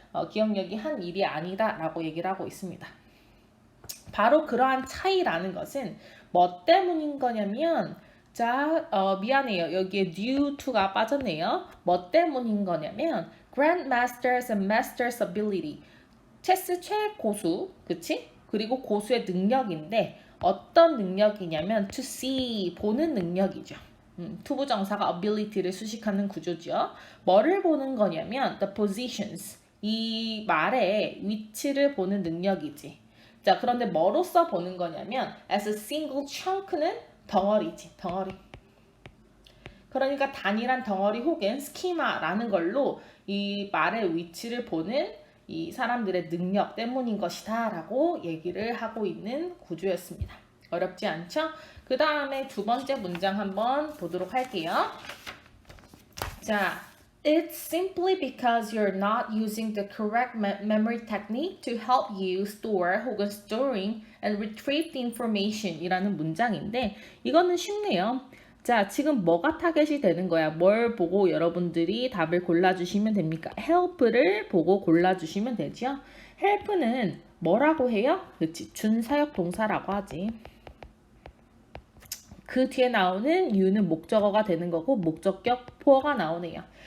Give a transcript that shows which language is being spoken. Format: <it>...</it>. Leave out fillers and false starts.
<ko>기억력이 한 일이 아니다라고 얘기를 하고 있습니다. 바로 그러한 차이라는 것은 뭐 때문인 거냐면 자, 미안해요. 여기에 due to가 빠졌네요. 뭐 때문인 거냐면</ko> <en>grandmasters and masters ability.</en> <ko>체스 최고수, 그치? 그리고 고수의 능력인데 어떤 능력이냐면 to see, 보는 능력이죠. 투부정사가 ability를 수식하는 구조죠. 뭐를 보는 거냐면 the positions, 이 말의 위치를 보는 능력이지. 자, 그런데 뭐로써 보는 거냐면</ko> <en>as a single chunk</en> <ko>는 덩어리지, 덩어리. 그러니까 단일한 덩어리 혹은 스키마라는 걸로 이 말의 위치를 보는 이 사람들의 능력 때문인 것이다 라고 얘기를 하고 있는 구조였습니다. 어렵지 않죠? 그 다음에 두 번째 문장 한번 보도록 할게요.</ko> <en>자, it's simply because you're not using the correct memory technique to help you store 혹은 storing and retrieve the information</en> <ko>이라는 문장인데 이거는 쉽네요. 자, 지금 뭐가 타겟이 되는 거야? 뭘 보고 여러분들이 답을 골라주시면 됩니까? help를 보고 골라주시면 되죠. help는 뭐라고 해요? 그치, 준사역 동사라고 하지. 그 뒤에 나오는 you는 목적어가 되는 거고 목적격 보어가 나오네요.</ko>